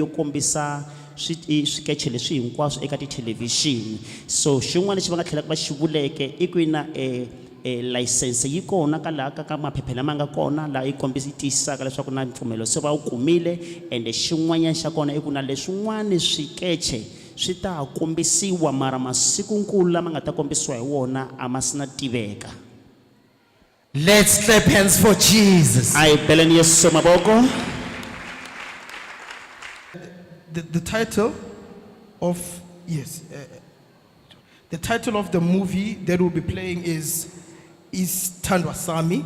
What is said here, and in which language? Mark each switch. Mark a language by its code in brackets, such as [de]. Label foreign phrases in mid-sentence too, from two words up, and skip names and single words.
[ts] kombisa swikeche leswi hinkwaswo eka tithelevhixini so xin'wana lexi va nga tlhelaka va xi vuleke i ku na license yi kona ka laha ka maphepha lama nga kona laha yi kombisa yi tiyisisaka leswaku na mpfumelo se va wu kumile and xin'wanyana xa kona i ku na leswin'wana swikeche swi ta kombisiwa mara masikunkulu lama nga ta kombisiwa hi wona a ma si na tiveka. [en] Let's clap hands for Jesus. [ts] Ai beleni Yesu maboko. [en] The title of, yes, the title of the movie that we'll be playing is Thandwa Sami.